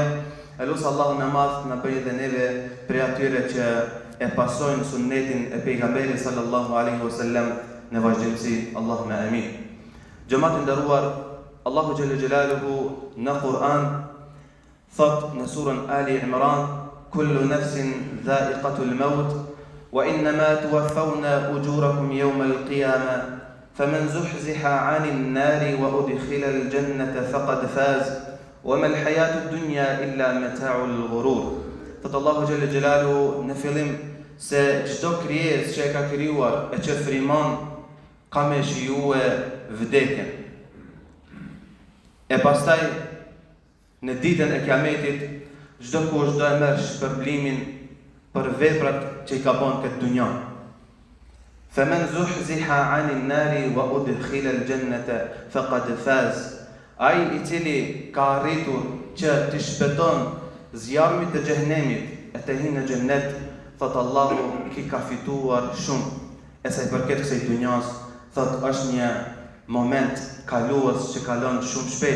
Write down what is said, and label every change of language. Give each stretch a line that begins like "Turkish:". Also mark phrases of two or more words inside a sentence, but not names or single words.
Albanian: Elusi Allahun e Madh na bëjë dhe neve prej atyre që e pasojnë sunnetin e pejgamberit
Arabic: صلى الله عليه وسلم
Albanian: në vazhdimsi.
Arabic: اللهم آمين.
Albanian: Xhamat e nderuar,
Arabic: Allahu جل جلاله
Albanian: në Kur'an thot në surën Ali Imran:
Arabic: "كل نفس ذائقة الموت وإنما توفون أجوركم يوم القيامة فمن زحزح عن النار وأدخل الجنة فقد فاز وما الحياة الدنيا إلا متاع الغرور."
Albanian: Thot Allahu
Arabic: جل جلاله
Albanian: në fillim se çdo krijesë që e ka krijuar e që frymon ka me shijue vdekjen. E pastaj në ditën e Kiametit çdo kush do e merr shpërblimin për veprat që I ka bën këtë dunja.
Arabic: فَمَنْ زُحْزِحَ عَنِ النَّارِ وَأُدْخِلَ الْجَنَّةَ فَقَدْ فَازَ.
Albanian: Ai I cili ka arritur që të shpëton zjarmit të xhehenemit e të hyjë në xhennet, thot Allahu ki ka fituar shumë. E sa I përket kësaj dunjas, thot është një moment kalues që kalon shumë shpejt.